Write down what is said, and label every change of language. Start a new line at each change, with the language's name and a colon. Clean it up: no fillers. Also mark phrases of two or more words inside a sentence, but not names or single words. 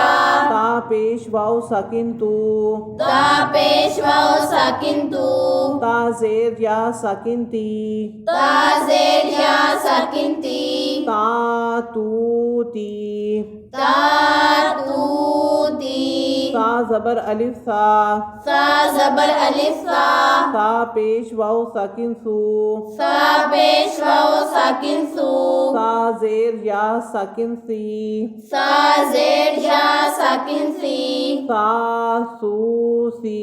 Urdu: تا پیش واو ساکن تو، تا پیش واو ساکن تو، تا زیر یا ساکن تی، تا زیر یا ساکن تی، تا تو تی، تا تو تی، تا زبر الف سا، سا زبر الف سا، سا پیش واو ساکن سو، سا پیش واو ساکن سو، سا زیر یا ساکن سی، سا زیر یا ساکن سی، سا سو سی،